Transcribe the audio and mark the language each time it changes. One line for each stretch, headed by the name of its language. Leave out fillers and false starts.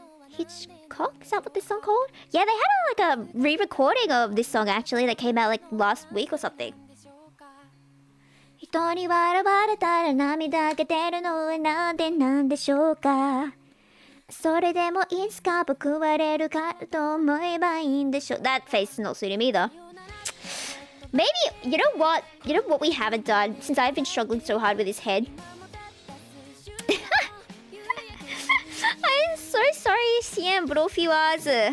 English: Hitchcock? Is that what this song called? Yeah, they had like a re-recording of this song actually that came out like last week or something.
Japanese: 人に笑われたら涙が出るのはなんでなんでしょうか。それでもいつか報われるかと思えばいいんでしょう。
English: That face is not suiting me either. Maybe, you know what? You know what we haven't done since I've been struggling so hard with his head? I'm so sorry, CM Brofiwas.